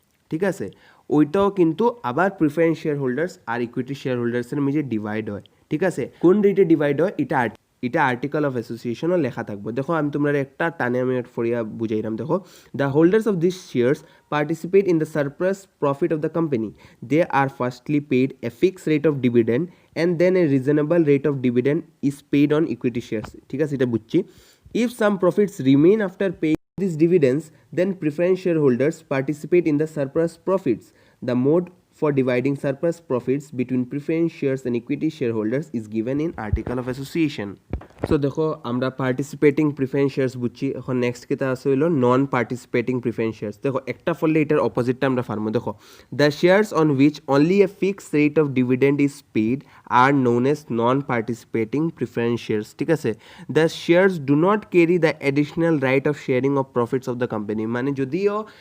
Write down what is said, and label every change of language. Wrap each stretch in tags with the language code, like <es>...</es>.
<bn>ঠিক আছে ওইটাও কিন্তু আবার প্রিফারেন্স শেয়ার হোল্ডার্স আর ইকুইটি শেয়ার হোল্ডার্সের মধ্যে ডিভাইড হয় ঠিক আছে কোন রেটে ডিভাইড হয় এটা আর্টিকেল অফ অ্যাসোসিয়েশনও লেখা থাকবে দেখো আমি তোমরা একটা টানে আমি ফরিয়া বুঝাইলাম দেখো</bn> <en>the holders of this shares participate in the surplus profit of the company they are firstly paid a fix rate of dividend and then a reasonable rate of dividend is paid on equity shares</en> <bn>ঠিক আছে এটা বুঝছি</bn> <en>If some profits remain after pay these dividends, then preference shareholders participate in the surplus profits. The mode for dividing surplus profits between preference shares and equity shareholders is given in Article of Association. So</en> <bn>দেখো আমরা participating preference shares বুঝছি এখন next কিতা আছে হইলো নন participating preference shares দেখো একটা ফলে এটার অপোজিটটা আমরা ফার্মো দেখো</bn> <en>the shares on which only a fixed rate of dividend is paid are known as non participating preference shares ঠিক আছে the shares do not carry the additional right of sharing of profits of the company</en> <bn>মানে যদিও</bn>